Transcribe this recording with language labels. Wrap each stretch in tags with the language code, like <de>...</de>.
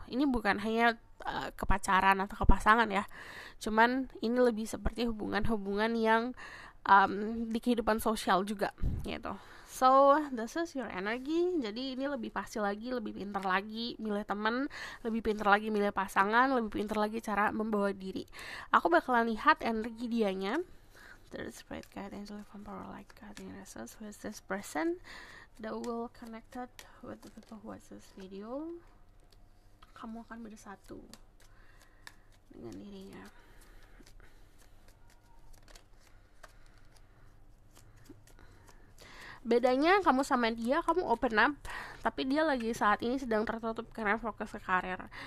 <id>Ini bukan hanya kepacaran atau kepasangan ya, cuman ini lebih seperti hubungan-hubungan yang di kehidupan sosial juga gitu.</id> <en>So this is your energy.</en> <id>Jadi ini lebih pasti lagi, lebih pintar lagi milih teman, lebih pintar lagi milih pasangan, lebih pintar lagi cara membawa diri. Aku bakalan lihat energi dianya.</id> <en>There's bright guide, angel from power, light guiding us. Who is this person that will connected with the people who watch this video?</en> <id>Kamu akan bersatu dengan dirinya. Bedanya kamu sama dia, kamu open up, tapi dia lagi saat ini sedang tertutup karena fokus ke karir.</id>